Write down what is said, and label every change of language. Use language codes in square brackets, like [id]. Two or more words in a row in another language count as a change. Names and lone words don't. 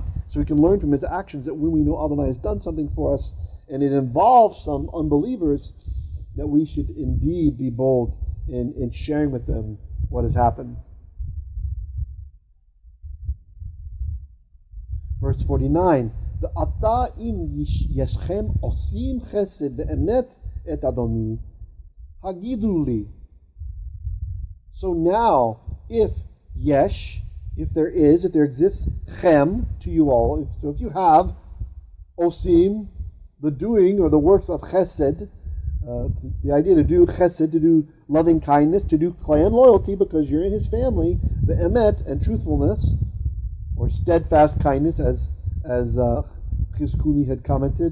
[en] So we can learn from his actions that when we know Adonai has done something for us, and it involves some unbelievers, that we should indeed be bold in sharing with them what has happened. Verse 49, [he] ועתה אם ישכם עשים חסד ואמת את אדני, הגידו לי. [en] So now, if there exists chem to you all, if you have osim, the doing or the works of chesed, the idea to do chesed, to do loving kindness, to do clan loyalty because you're in his family, the emet and truthfulness, or steadfast kindness, as Chizkuni had commented.